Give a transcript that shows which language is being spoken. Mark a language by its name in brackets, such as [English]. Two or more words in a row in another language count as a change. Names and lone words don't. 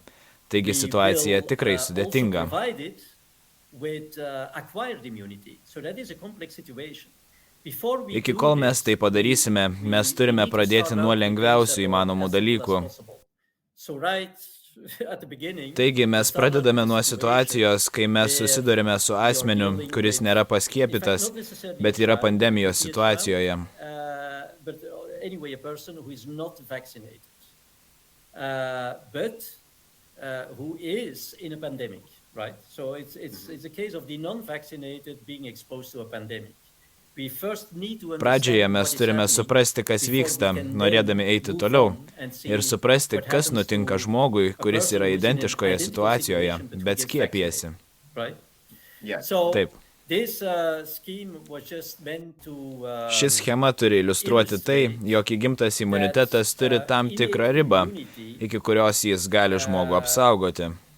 [Lithuanian] Taigi situacija tikrai sudėtinga. Iki kol mes tai padarysime, mes turime pradėti nuo lengviausių įmanomų dalykų. Taigi mes pradedame nuo situacijos, kai mes susidurime su asmeniu, kuris nėra paskiepytas, bet yra pandemijos situacijoje. [English] Who is in a pandemic, right? So it's a case of the non-vaccinated being exposed to a pandemic. [Lithuanian] Pradžioje mes turime suprasti, kas vyksta, norėdami eiti toliau, ir suprasti, kas nutinka žmogui, kuris yra identiškoje situacijoje, bet skiepijasi. Taip. Ši schema turi iliustruoti tai, jog įgimtas imunitetas turi tam tikrą ribą, iki kurios jis gali žmogų apsaugoti.